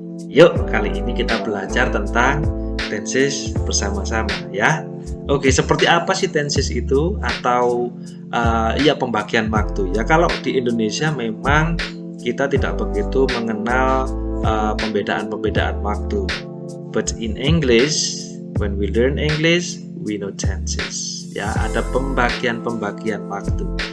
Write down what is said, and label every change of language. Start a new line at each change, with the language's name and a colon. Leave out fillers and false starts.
Indonesian: Yuk, kali ini kita belajar tentang tenses bersama-sama ya. Oke, seperti apa sih tenses itu atau pembagian waktu ya. Kalau di Indonesia memang kita tidak begitu mengenal pembedaan-pembedaan waktu.
English: But in English, when we learn English, we know tenses.
Indonesian: Ya, ada pembagian-pembagian waktu.